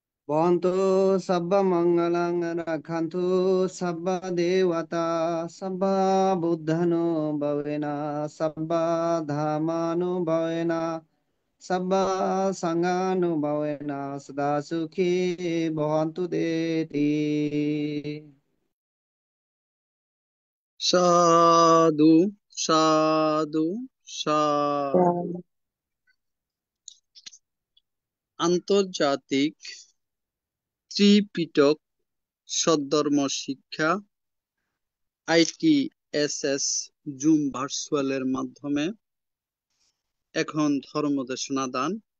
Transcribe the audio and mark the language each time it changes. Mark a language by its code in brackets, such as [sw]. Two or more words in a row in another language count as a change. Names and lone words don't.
[pi] Bhavantu sabba mangalang rakhantu sabba devata sabba buddhano bhavena sabba dhamano bhavena sabba sangano bhavena sada sukhi bhavantu deti। [bn] সাধু সাধু সাধু। আন্তর্জাতিক ত্রিপিটক সদ্ধর্ম শিক্ষা ITSS জুম ভার্চুয়ালের মাধ্যমে এখন ধর্মদেশনা দান।